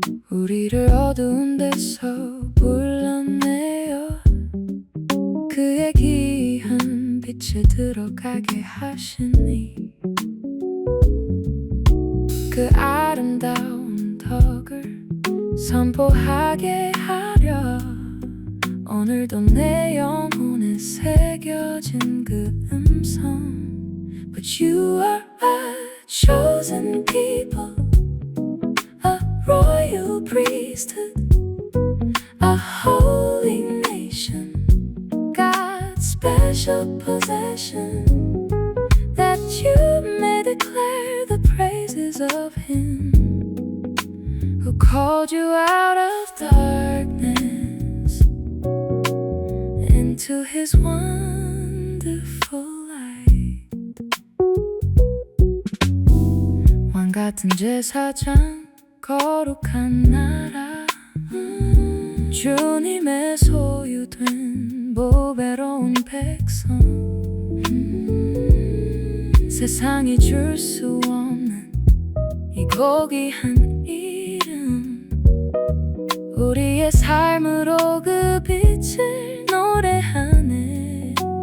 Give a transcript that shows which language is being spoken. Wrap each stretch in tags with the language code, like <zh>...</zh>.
<ko>우리를 어두운 데서 불러내어 그의 귀한 빛에 들어가게 하시니 그 아름다운 덕을 선포하게 하려 오늘도 내 영혼에 새겨진 그 음성.</ko> <en>But you are a chosen people, a royal priesthood, a holy nation, God's special possession, that you may declare the praises of Him who called you out of darkness into His wonderful light.</en> <ko>왕 같은 제사장, 거룩한 나라, 주님의 소유된 보배로운 백성, 세상이 줄 수 없는 이 고귀한 이름, 우리의 삶으로 그 빛을 노래하네.</ko>